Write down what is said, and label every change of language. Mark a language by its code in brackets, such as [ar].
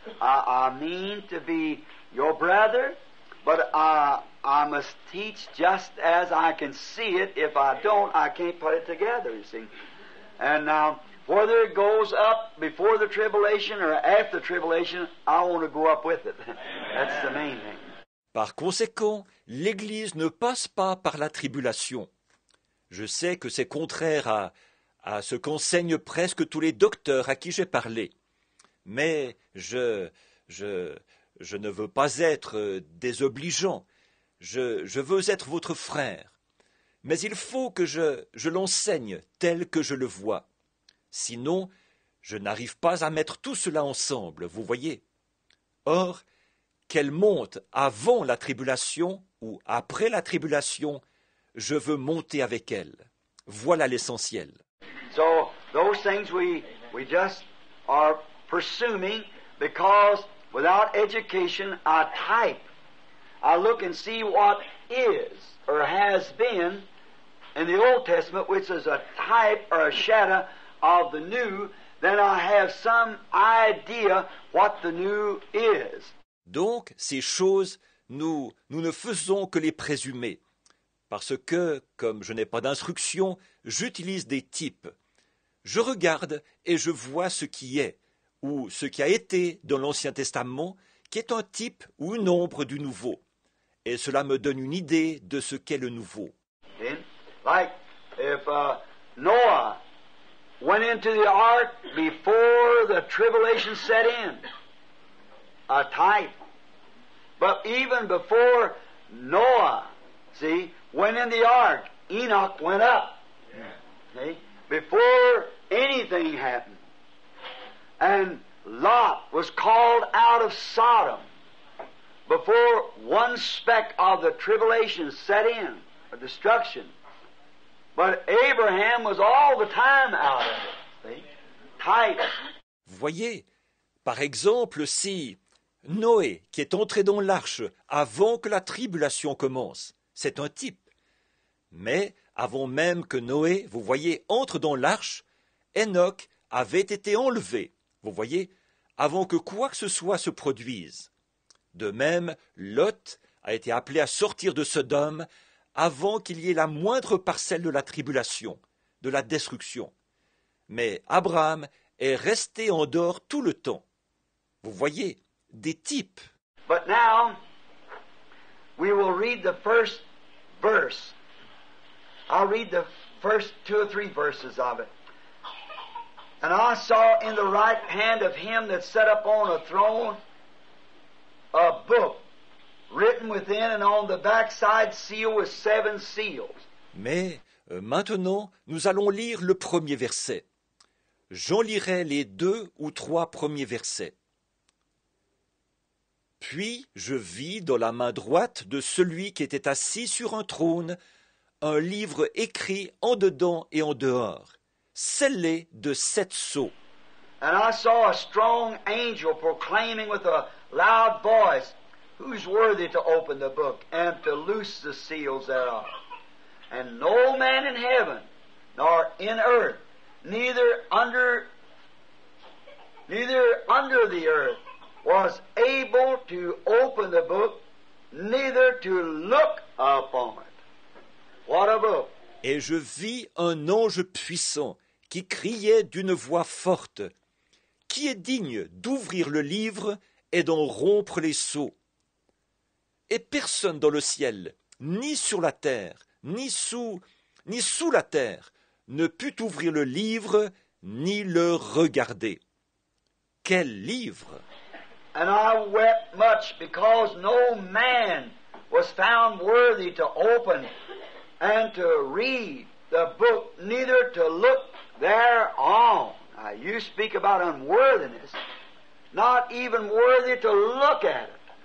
[en] I mean to be your brother, but I must teach just as I can see it. If I don't, I can't put it together, you see. And now, whether it goes up before the tribulation or after the tribulation, I want to go up with it. That's the main thing. [fr] Par conséquent, l'Église ne passe pas par la tribulation. Je sais que c'est contraire à ce qu'enseignent presque tous les docteurs à qui j'ai parlé. Mais je ne veux pas être désobligeant. Je veux être votre frère. Mais il faut que je l'enseigne tel que je le vois. Sinon, je n'arrive pas à mettre tout cela ensemble, vous voyez. Or, qu'elle monte avant la tribulation ou après la tribulation, je veux monter avec elle. Voilà l'essentiel. [en] So, those things we just are presuming because without education, I type. I look and see what is or has been in the Old Testament, which is a type or a shadow of the New, then I have some idea what the new is. [fr] Donc, ces choses, nous ne faisons que les présumer. Parce que, comme je n'ai pas d'instruction, j'utilise des types. Je regarde et je vois ce qui est, ou ce qui a été dans l'Ancien Testament, qui est un type ou une ombre du Nouveau. Et cela me donne une idée de ce qu'est le Nouveau. [en] Like if Noah went into the ark before the tribulation set in, a type. But even before Noah, see, went in the ark, Enoch went up. See? Before anything happened. And Lot was called out of Sodom before one speck of the tribulation set in, or destruction. But Abraham was all the time out of it. See? Type. [fr] Voyez, par exemple, si Noé, qui est entré dans l'arche avant que la tribulation commence, c'est un type. Mais avant même que Noé, vous voyez, entre dans l'arche, Enoch avait été enlevé, vous voyez, avant que quoi que ce soit se produise. De même, Lot a été appelé à sortir de Sodome avant qu'il y ait la moindre parcelle de la tribulation, de la destruction. Mais Abraham est resté en dehors tout le temps. Vous voyez, des types. [en] But now, we will read the first verse. I'll read the first 2 or 3 verses of it. And I saw in the right hand of him that sat upon a throne a book written within and on the backside sealed with 7 seals. [fr] Mais maintenant, nous allons lire le premier verset. J'en lirai les 2 ou 3 premiers versets. Puis je vis dans la main droite de celui qui était assis sur un trône un livre écrit en dedans et en dehors, scellé de 7 sceaux. [en] And I saw a strong angel proclaiming with a loud voice, Who's worthy to open the book and to loose the seals thereof? And no man in heaven, nor in earth, neither under the earth, was able to open the book, neither to look upon it. What a book! [fr] Et je vis un ange puissant qui criait d'une voix forte, qui est digne d'ouvrir le livre et d'en rompre les sceaux. Et personne dans le ciel, ni sur la terre, ni sous la terre, ne put ouvrir le livre, ni le regarder. Quel livre! [en] And I wept much because no man was found worthy to open and to read the book, neither to look thereon. Now, you speak about unworthiness, not even worthy to look at it.